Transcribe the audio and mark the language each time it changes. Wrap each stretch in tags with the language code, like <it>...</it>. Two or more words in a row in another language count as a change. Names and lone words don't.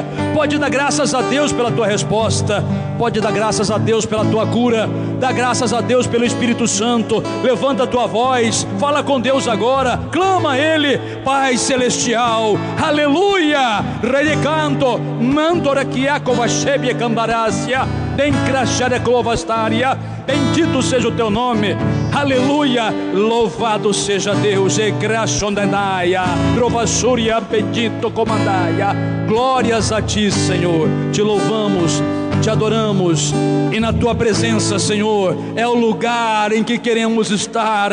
<pt>Pode dar graças a Deus pela tua resposta, pode dar graças a Deus pela tua cura, dá graças a Deus pelo Espírito Santo. Levanta a tua voz, fala com Deus agora, clama a Ele. Pai Celestial, aleluia, Rei de canto, mandora kiakova shebia cambarácia, dencrachare clovastaria. Bendito seja o teu nome, aleluia, louvado seja Deus. E graçondenaia, rovassuria, bendito comandaia. Glórias a Ti, Senhor, te louvamos, te adoramos, e na Tua presença, Senhor, é o lugar em que queremos estar.</pt>